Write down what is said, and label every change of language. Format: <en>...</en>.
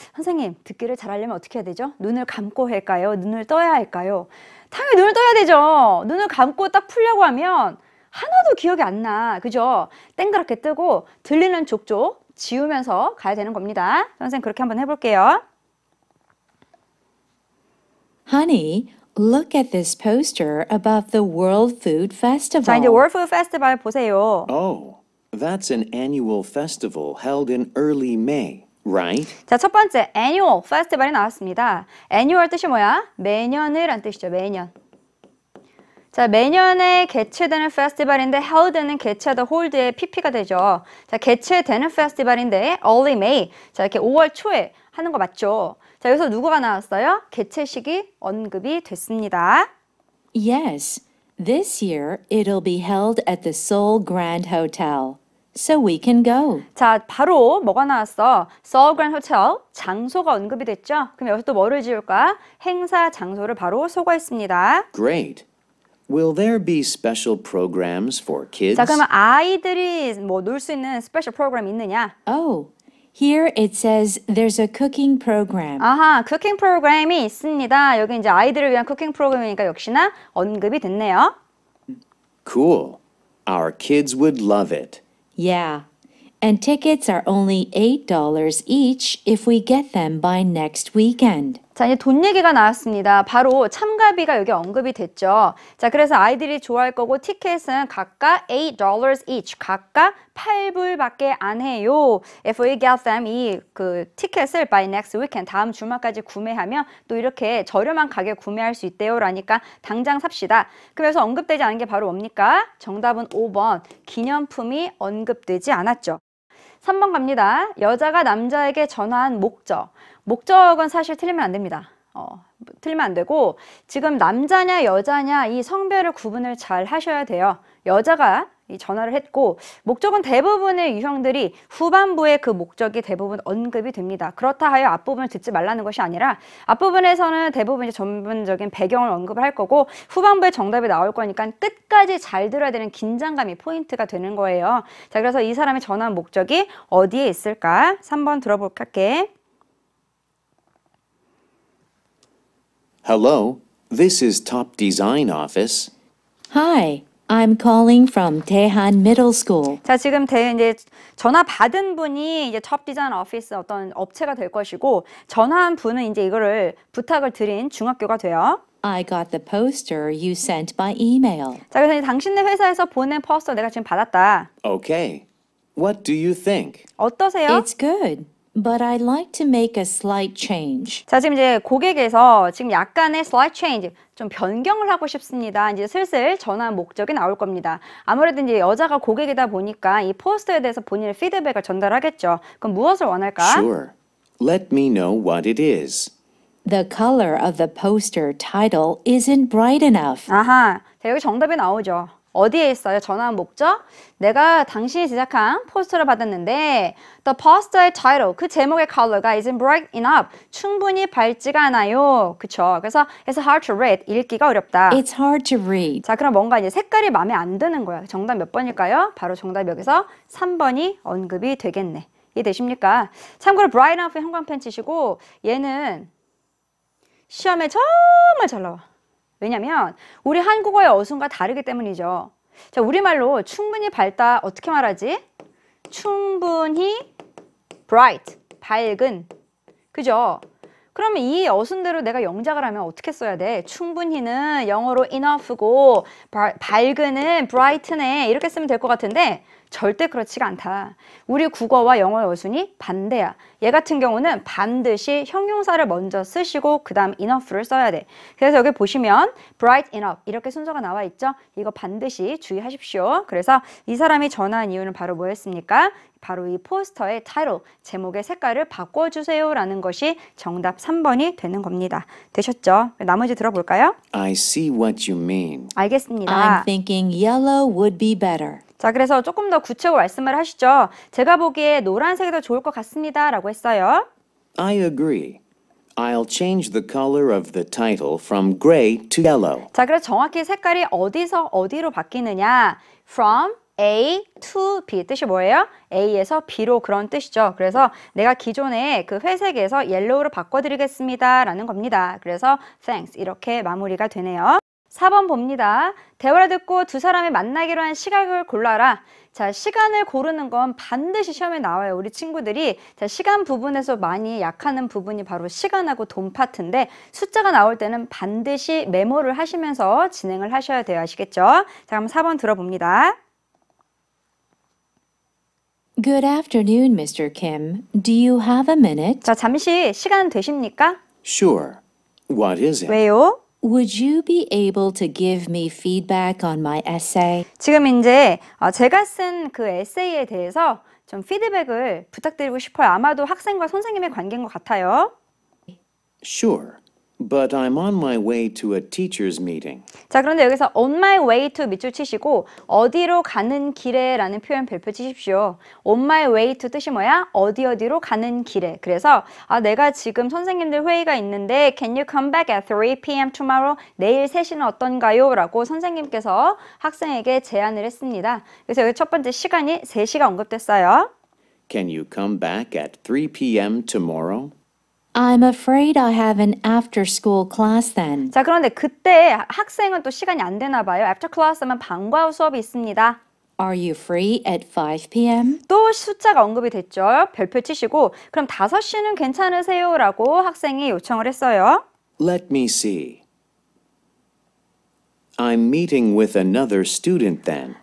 <ko>선생님, 듣기를 잘하려면 어떻게 해야 되죠? 눈을 감고 할까요? 눈을 떠야 할까요? 당연히 눈을 떠야 되죠. 눈을 감고 딱 풀려고 하면 하나도 기억이 안 나. 그죠? 땡그랗게 뜨고 들리는 족족 지우면서 가야 되는 겁니다. 선생님 그렇게 한번 해볼게요.</ko> <en>Honey, look at this poster about the World Food Festival.</en> <ko>자, 이제 World Food Festival 보세요.</ko> <en>Oh, that's an annual festival held in early May, right?</en> <ko>자, 첫 번째 annual festival이 나왔습니다. annual 뜻이 뭐야? 매년을 란 뜻이죠. 매년. 자, 매년에 개최되는 페스티벌인데 held는 개최하다 hold의 pp가 되죠. 자, 개최되는 페스티벌인데 early May. 자, 이렇게 5월 초에 하는 거 맞죠? 자, 여기서 누구가 나왔어요? 개최식이 언급이 됐습니다.</ko> <en>Yes, This year, it'll be held at the Seoul Grand Hotel, so we can go.</en> <ko>자, 바로 뭐가 나왔어? Seoul Grand Hotel, 장소가 언급이 됐죠? 그럼 여기서 또 뭐를 지울까? 행사 장소를 바로 소거했습니다.</ko> <en>Great. Will there be special programs for kids?</en> <ko>자, 그러면 아이들이 뭐 놀 수 있는 스페셜 프로그램 있느냐?</ko> <en>Oh, here it says there's a cooking program.</en> <ko>아하, 쿠킹 프로그램이 있습니다. 여기 이제 아이들을 위한 쿠킹 프로그램이니까 역시나 언급이 됐네요.</ko> <en>Cool. Our kids would love it. Yeah. And tickets are only $8 each if we get them by next weekend.</en> <ko>자, 이제 돈 얘기가 나왔습니다. 바로 참가비가 여기 언급이 됐죠. 자, 그래서 아이들이 좋아할 거고 티켓은 각각 $8 each, 각각 8불밖에 안 해요.</ko> <en>If we get them,</en> <ko>이 그 티켓을</ko> <en>by next weekend,</en> <ko>다음 주말까지 구매하면 또 이렇게 저렴한 가격에 구매할 수 있대요. 라니까 당장 삽시다. 그래서 언급되지 않은 게 바로 뭡니까? 정답은 5번, 기념품이 언급되지 않았죠. 3번 갑니다. 여자가 남자에게 전화한 목적. 목적은 사실 틀리면 안 됩니다. 틀리면 안 되고 지금 남자냐 여자냐 이 성별을 구분을 잘 하셔야 돼요. 여자가 이 전화를 했고 목적은 대부분의 유형들이 후반부에 그 목적이 대부분 언급이 됩니다. 그렇다 하여 앞부분을 듣지 말라는 것이 아니라 앞부분에서는 대부분 이제 전문적인 배경을 언급을 할 거고 후반부에 정답이 나올 거니까 끝까지 잘 들어야 되는 긴장감이 포인트가 되는 거예요. 자, 그래서 이 사람이 전화한 목적이 어디에 있을까? 3번 들어볼까 할게.</ko> <en>Hello, this is Top Design Office. Hi, I'm calling from Daehan Middle School.</en> <ko>자, 지금 이제 전화 받은 분이 이제 톱 디자인 오피스 어떤 업체가 될 것이고 전화한 분은 이제 이거를 부탁을 드린 중학교가 돼요.</ko> <en>I got the poster you sent by email.</en> <ko>자, 그래서 이제 당신네 회사에서 보낸 포스터 내가 지금 받았다.</ko> <en>Okay. What do you think?</en> <ko>어떠세요?</ko> <en>It's good, but I'd like to make a slight change.</en> <ko>자, 지금 이제 고객에서 지금 약간의 slight change, 좀 변경을 하고 싶습니다. 이제 슬슬 전화 목적이 나올 겁니다. 아무래도 이제 여자가 고객이다 보니까 이 포스터에 대해서 본인의 피드백을 전달하겠죠. 그럼 무엇을 원할까?</ko> <en>Sure. Let me know what it is. The color of the poster title isn't bright enough.</en> <ko>아하, 자, 여기 정답이 나오죠. 어디에 있어요? 전화 목적? 내가 당신이 제작한 포스터를 받았는데 The poster의 title, 그 제목의 컬러가</ko> <en>isn't bright enough,</en> <ko>충분히 밝지가 않아요. 그쵸? 그래서</ko> <en>it's hard to read,</en> <ko>읽기가 어렵다.</ko> <en>It's hard to read.</en> <ko>자, 그럼 뭔가 이제 색깔이 마음에 안 드는 거야. 정답 몇 번일까요? 바로 정답 여기서 3번이 언급이 되겠네. 이해되십니까? 참고로 bright enough의 형광펜 치시고 얘는 시험에 정말 잘 나와. 왜냐면 우리 한국어의 어순과 다르기 때문이죠. 자, 우리말로 충분히 밝다 어떻게 말하지? 충분히 bright, 밝은. 그죠? 그러면 이 어순대로 내가 영작을 하면 어떻게 써야 돼? 충분히는 영어로 enough고 밝은은 bright네 이렇게 쓰면 될 것 같은데 절대 그렇지가 않다. 우리 국어와 영어의 어순이 반대야. 얘 같은 경우는 반드시 형용사를 먼저 쓰시고 그 다음 enough를 써야 돼. 그래서 여기 보시면 bright enough 이렇게 순서가 나와 있죠. 이거 반드시 주의하십시오. 그래서 이 사람이 전화한 이유는 바로 뭐였습니까? 바로 이 포스터의 타이틀, 제목의 색깔을 바꿔주세요 라는 것이 정답 3번이 되는 겁니다. 되셨죠? 나머지 들어볼까요?</ko> <en>I see what you mean.</en> <ko>알겠습니다.</ko> <en>I'm thinking yellow would be better.</en> <ko>자, 그래서 조금 더 구체적으로 말씀을 하시죠. 제가 보기에 노란색이 더 좋을 것 같습니다 라고 했어요.</ko> <en>I agree. I'll change the color of the title from gray to yellow.</en> <ko>자, 그래서 정확히 색깔이 어디서 어디로 바뀌느냐?</ko> <en>From A to B</en> <ko>뜻이 뭐예요? A에서 B로 그런 뜻이죠. 그래서 내가 기존에 그 회색에서 옐로우로 바꿔드리겠습니다 라는 겁니다. 그래서 thanks 이렇게 마무리가 되네요. 4번 봅니다. 대화를 듣고 두 사람이 만나기로 한 시각을 골라라. 자, 시간을 고르는 건 반드시 시험에 나와요. 우리 친구들이 자, 시간 부분에서 많이 약하는 부분이 바로 시간하고 돈 파트인데 숫자가 나올 때는 반드시 메모를 하시면서 진행을 하셔야 돼요. 아시겠죠? 자, 그럼 4번 들어봅니다.</ko> <en>Good afternoon, Mr. Kim. Do you have a minute?</en> <ko>자, 잠시 시간 되십니까?</ko> <en>Sure. What is it?</en> <ko>왜요?</ko> <en>Would you be able to give me feedback on my essay?</en> <ko>지금 이제 제가 쓴 그 에세이에 대해서 좀 피드백을 부탁드리고 싶어요. 아마도 학생과 선생님의 관계인 것 같아요.</ko> <en>Sure. But I'm on my way to a teacher's meeting.</en> <ko>자, 그런데 여기서 on my way to 밑줄 치시고 어디로 가는 길에 라는 표현 별표 치십시오. on my way to 뜻이 뭐야? 어디로 가는 길에. 그래서 내가 지금 선생님들 회의가 있는데</ko> <en>can you come back at 3 p.m. tomorrow?</en> <ko>내일 3시는 어떤가요? 라고 선생님께서 학생에게 제안을 했습니다. 그래서 여기 첫 번째 시간이 3시가 언급됐어요.</ko> <en>Can you come back at 3 p.m. tomorrow? I'm afraid I have an after-school class then.</en> <ko>자, 그런데 그때 학생은 또 시간이 안 되나 봐요. After class 하면 방과 후 수업이 있습니다.</ko> <en>Are you free at 5 p.m.?</en> <ko>또 숫자가 언급이 됐죠. 별표 치시고 그럼 5시는 괜찮으세요? 라고 학생이 요청을 했어요.</ko> <en>Let me see. I'm meeting with another student then.</en>